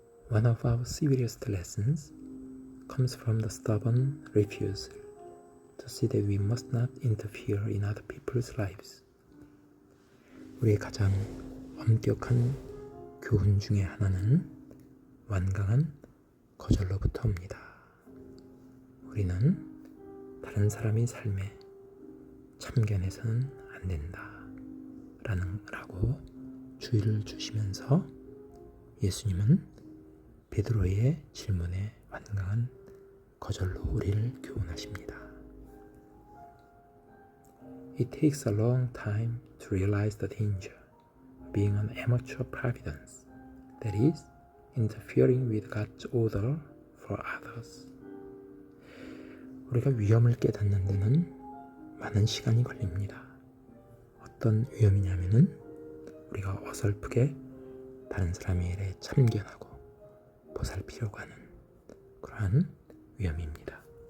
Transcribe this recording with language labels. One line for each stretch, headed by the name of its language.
English: One of our severest lessons comes from the stubborn refusal to see that we must not interfere in other people's lives.
Korean: 우리의 가장 엄격한 교훈 중에 하나는 완강한 거절로부터 옵니다. 우리는 다른 사람의 삶에 참견해서는 안 된다 라고 주의를 주시면서 예수님은 베드로의 질문에 완강한 거절로 우리를 교훈하십니다.
English: It takes a long time to realize the danger of being an amateur providence, that is, interfering with God's order for others.
Korean: 우리가 위험을 깨닫는 데는 많은 시간이 걸립니다. 어떤 위험이냐면은 우리가 어설프게 다른 사람의 일에 참견하고 보살피려고 하는 그러한 위험입니다.